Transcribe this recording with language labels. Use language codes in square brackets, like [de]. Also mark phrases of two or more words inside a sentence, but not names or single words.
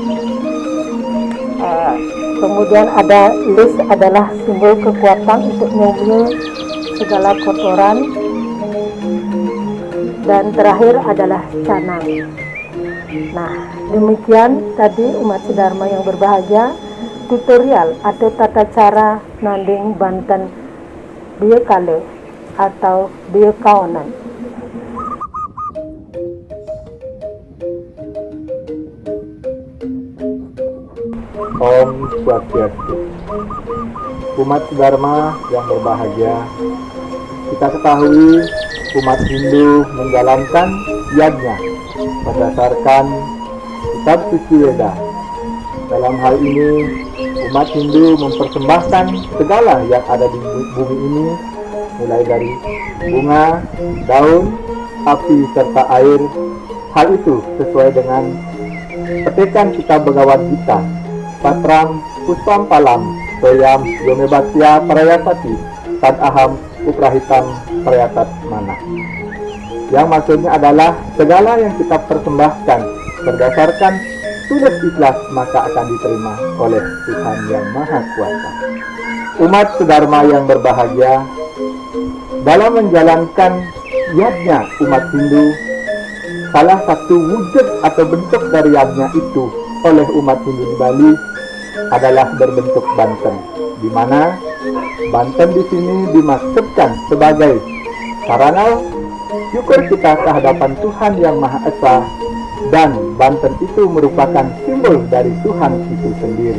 [id] Kemudian ada lis, adalah simbol kekuatan untuk membunuh segala kotoran. Dan terakhir adalah canang. Nah, demikian tadi umat Sedharma yang berbahagia, tutorial atau tata cara nanding Banten Bieu Kale atau Bieu Kaonan. Om Swastiastu. Umat Sedharma yang berbahagia, kita ketahui umat Hindu menjalankan yajna berdasarkan kitab suci Weda. Dalam hal ini, umat Hindu mempersembahkan segala yang ada di bumi ini, mulai dari bunga, daun, api, serta air. Hal itu sesuai dengan petikan kitab Bhagavad Gita, [sa] Patram Puspam Palam Soyam Yomebasya Parayasati Tad Aham Uprahitam Prayatat Mana. [id] Yang maksudnya adalah segala yang kita persembahkan berdasarkan tulus ikhlas, maka akan diterima oleh Tuhan Yang Maha Kuasa. Umat Sedharma yang berbahagia, dalam menjalankan yajna umat Hindu, salah satu wujud atau bentuk dari yajna itu oleh umat Hindu di Bali adalah berbentuk Banten, di mana Banten di sini dimaksudkan sebagai sarana syukur kita kehadapan Tuhan Yang Maha Esa, dan Banten itu merupakan simbol dari Tuhan itu sendiri.